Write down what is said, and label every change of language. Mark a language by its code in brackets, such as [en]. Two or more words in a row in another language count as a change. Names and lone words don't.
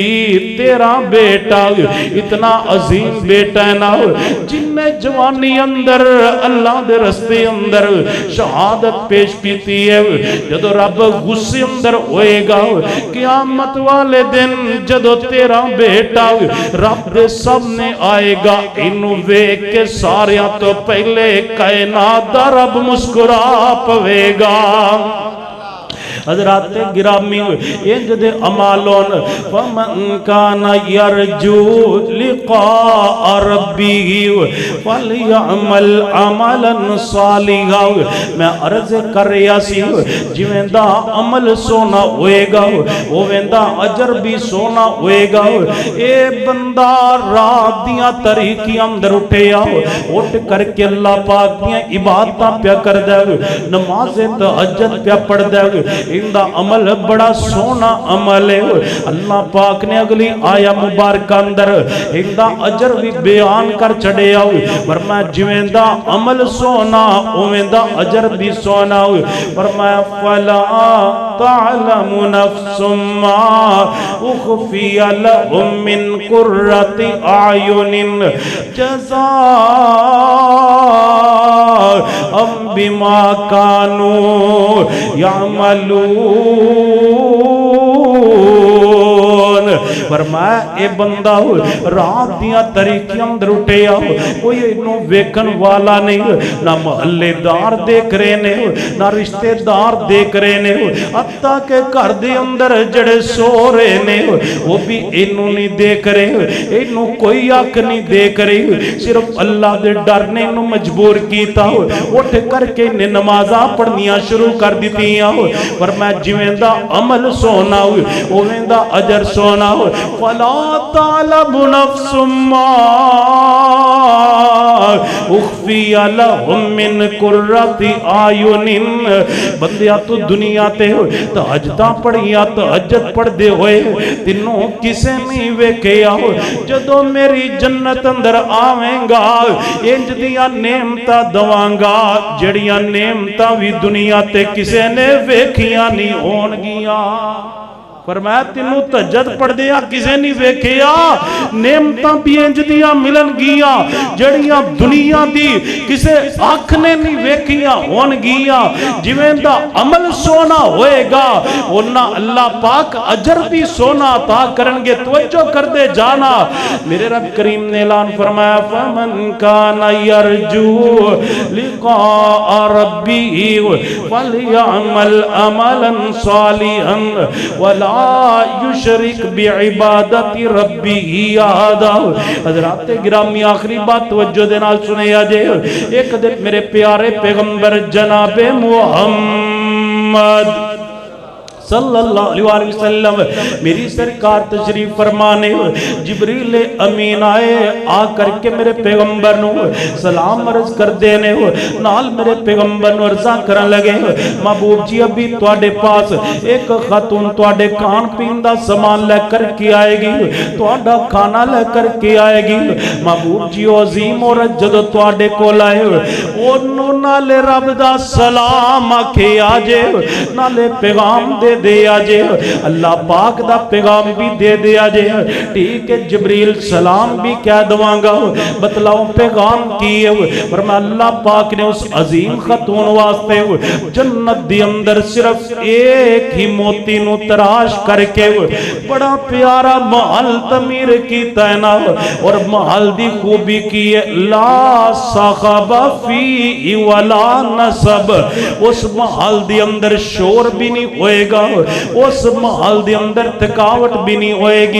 [pa] تیرا بیٹا اتنا عظیم بیٹا ہے نا جن نے جوانی اندر اللہ دے رستے اندر شہادت پیش کیتی ہے جدو رب غصے اندر ہوئے گا قیامت والے دن جدو تیرا بیٹا رب دے سامنے آئے گا انہوں ویک کے ساریاں تو پہلے کائنات دا رب مسکرا پوے گا حضرات گرامی انج دے عمالون [ar] فمن کان یرجو لقاء ربی فلیعمل عملا صالحا [pa] میں عرض کر رہا سی جویں دا عمل سونا ہوئے گا اوویں دا اجر بھی سونا ہوئے گا اے بندہ رات دیاں طریقیاں اندر اٹھیا اٹھ کر کے اللہ پاک دیاں عبادتاں پیا کر دے نماز تہجد پیا پڑھ دے اندہ عمل بڑا سونا عمل ہے اللہ پاک نے اگلی آیا مبارکہ اندر اندہ اجر بھی بیان کر چڑے آؤ فرمایا جویندہ عمل سونا اویندہ اجر بھی سونا فرمایا [ar] فَلَا تَعْلَمُ نَفْسٌ مَا اُخْفِيَ لَهُم مِّن قُرَّةِ أَعْيُنٍ جَزَاءً بِمَا كَانُوا يَعْمَلُونَ [pa] فرمایا اے بندہ رات دیاں طریقیاں اندر اٹھے آؤ کوئی انہوں ویکن والا نہیں نہ محلے دار دیکھ رہے نے نہ رشتے دار دیکھ رہے نے حتیٰ کہ گھر دے اندر جڑے سو رہے نے وہ بھی انہوں نہیں دیکھ رہے انہوں کوئی آنکھ نہیں دیکھ رہے صرف اللہ دے ڈر نے انہوں مجبور کیتا اٹھ کر کے انہیں نمازاں پڑھنیاں شروع کر دیتی فرمایا جویندہ عمل سونا اویندہ اجر سونا [ar] فَلَا تَعْلَمُ نَفْسٌ مَا اُخْفِيَ لَهُم مِّن قُرَّةِ أَعْيُنٍ [pa] بندیا تو دنیا تے تہجداں پڑھیا تہجد پڑھ دے ہوئے تینوں کسے نہیں ویکھیا جدو میری جنت اندر آویں گا انج دیاں نعمتاں دواں گا جڑیاں نعمتاں بھی دنیا تے کسے نے ویکھیاں نہیں ہون گیاں فرمایا تینوں تہجد پڑھ دیا کسے نہیں ویکھیا نعمتاں بھی انج دیاں ملن گیا جڑیاں دنیا دی کسے آنکھ نے نہیں ویکھیا ہون گیا جویں دا عمل سونا ہوئے گا انہاں اللہ پاک اجر بھی سونا عطا کرنگے توجہ کر دے جانا میرے رب کریم نے اعلان فرمایا [ar] فمن کان یرجو لقاء ربی فلیعمل عملا صالحا ولا یشرک بعبادت ربی احدا [pa] حضرات گرامی آخری بات توجہ دینا سنے آجے ایک دن میرے پیارے پیغمبر جناب محمد [ar] صلی اللہ علیہ وسلم [pa] میری سرکار تشریف فرمانے جبریل امین آئے آ کر کے میرے پیغمبر نو سلام عرض کر دینے نال میرے پیغمبر نو عرضہ کرن لگے محبوب جی ابھی تواڈے پاس ایک خاتون تواڈے کھان پین دا سامان لے کر کے آئے گی تواڈا کھانا لے کر کے آئے گی محبوب جی عظیم عورت جدو تواڈے کول آئے اونوں نالے رب دا سلام آکھے آجے نالے پیغام دے دے آجے اللہ پاک دا پیغام بھی دے دے آجے ٹھیک ہے جبریل سلام بھی کہہ دواں گا بتلاؤں پیغام کیے فرمایا اللہ پاک نے اس عظیم خاتون واسطے جنت دی اندر صرف ایک ہی موتی نو تراش کر کے بڑا پیارا محل تعمیر کیتا ہے نا اور محل دی خوبی کی ہے [ar] لا صاحب فی ولا نصب [pa] اس محل دی اندر شور بھی نہیں ہوئے گا اس محل دے اندر تھکاوٹ بھی نہیں ہوئے گی۔